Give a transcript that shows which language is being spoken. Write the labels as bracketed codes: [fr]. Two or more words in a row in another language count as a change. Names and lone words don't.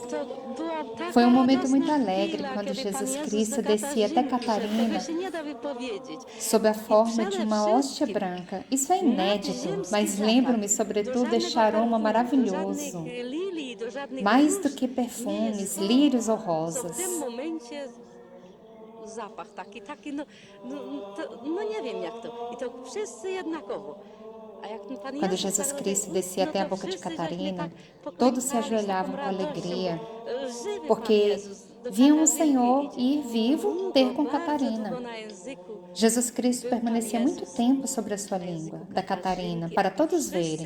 [pt] Foi um momento muito alegre quando Jesus Cristo descia até Catarina sob a forma de uma hóstia branca. Isso é inédito, mas lembro-me sobretudo deste aroma maravilhoso, mais do que perfumes, lírios ou rosas. [pl] Zapach taki, no nie wiem jak to. I to wszyscy jednakowo. [pt] Quando Jesus Cristo descia até a boca de Catarina, todos se ajoelhavam com alegria, porque viam o Senhor ir vivo ter com Catarina. Jesus Cristo permanecia muito tempo sobre a sua língua, da Catarina, para todos verem.